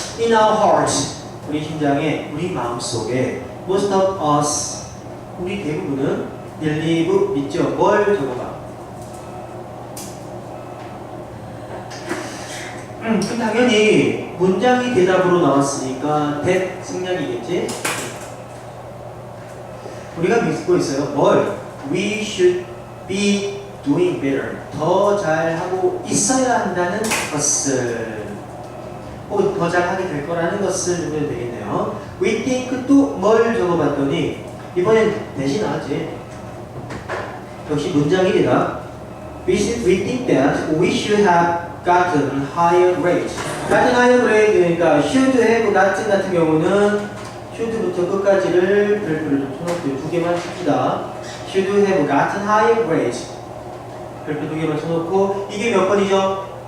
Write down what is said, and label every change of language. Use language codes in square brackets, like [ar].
[en] In our hearts, [ko] 우리 심장에, 우리 마음속에 [en] most of us, [ko] 우리 대부분은 [en] believe, [ko] 믿죠? 뭘 적어봐? 그럼 당연히 문장이 대답으로 나왔으니까 that 생략이겠지? 우리가 믿고 있어요. 뭘? [en] We should be doing better. [ko] 더 잘하고 있어야 한다는 것을, 혹은 더 잘하게 될 거라는 것을 적어도 되겠네요. [en] We think [ko] 또 뭘 적어봤더니 이번엔 대신 나왔지. 역시 문장이 대답. [en] We think that we should have gotten higher grades. gotten higher grade [ko] 그러니까 [en] should have gotten [ko] 같은 경우는 should부터 끝까지를 별표를 좀 쳐놓고 두 개만 칩시다. [en] should have gotten higher grades. [ko] 별표 두 개만 쳐놓고 이게 몇 번이죠?